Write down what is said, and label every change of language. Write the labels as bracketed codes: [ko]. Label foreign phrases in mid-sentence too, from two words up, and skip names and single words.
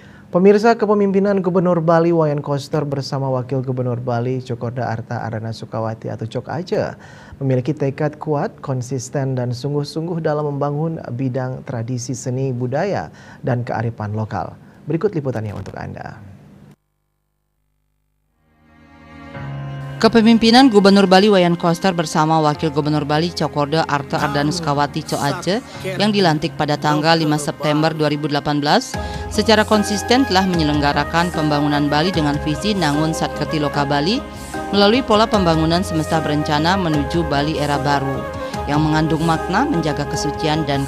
[id] Pemirsa, kepemimpinan Gubernur Bali Wayan Koster bersama Wakil Gubernur Bali Cokorda Arta Ardana Sukawati atau Cok Aje memiliki tekad kuat, konsisten dan sungguh-sungguh dalam membangun bidang tradisi seni budaya dan kearifan lokal. Berikut liputannya untuk Anda. Kepemimpinan Gubernur Bali Wayan Koster bersama Wakil Gubernur Bali Cokorda Arta Ardana Sukawati Cok Aje yang dilantik pada tanggal 5 September 2018 secara konsisten telah menyelenggarakan pembangunan Bali dengan visi Nangun Satkerti Loka Bali melalui pola pembangunan semesta berencana menuju Bali era baru yang mengandung makna menjaga kesucian dan